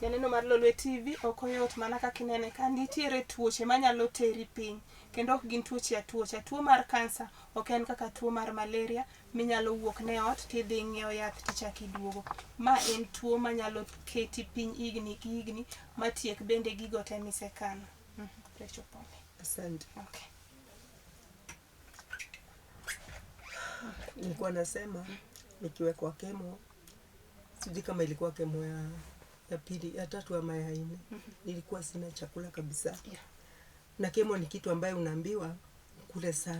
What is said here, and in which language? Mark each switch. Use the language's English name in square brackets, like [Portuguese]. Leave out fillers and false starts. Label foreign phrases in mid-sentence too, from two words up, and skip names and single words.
[Luo (Kenya and Tanzania)] Janeno mar Lolwe TV ok oyot mana kaka inene ka nitiere tuoche manyalo teri piny kendo ok gin tuoche atuoche. Tuo mar kansa ok en kaka tuo mar malaria minyalo wuok ne ot tidhi ng'iewo yath tichaki duogo. Ma en tuo manyalo keti piny higni gi higni matiek bende gigo te misekano. Recho pole. [Swahili] Asante. Okay. Nilikuwa nasema nikiwekwa kemo, sijui kama ilikuwa kemo ya pili, ya tatu ama ya nne. Nilikuwa sina chakula kabisa. Na kemo ni kitu ambayo unaambiwa ukule sana.